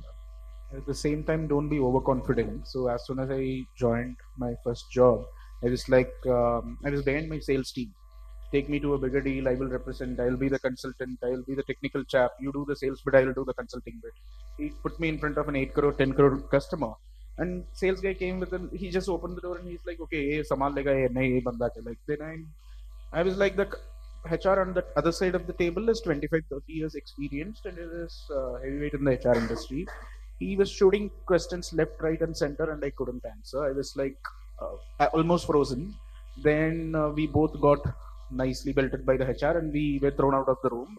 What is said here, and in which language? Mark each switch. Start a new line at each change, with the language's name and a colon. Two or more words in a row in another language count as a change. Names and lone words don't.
English: At the same time, don't be overconfident. So as soon as I joined my first job, I was like, I was behind my sales team. Take me to a bigger deal. I will represent. I will be the consultant. I will be the technical chap. You do the sales bit. I will do the consulting bit. He put me in front of an 8 crore, 10 crore customer. And sales guy came with an, he just opened the door and he's like,
Hindi: okay, ये संभाल लेगा, ये नहीं, ये बंदा के.
English: Like, then I was like, the HR on the other side of the table is 25, 30 years experienced and it is heavyweight in the HR industry. He was shooting questions left, right, and center, and I couldn't answer. I was like almost frozen. Then we both got nicely belted by the HR, and we were thrown out of the room.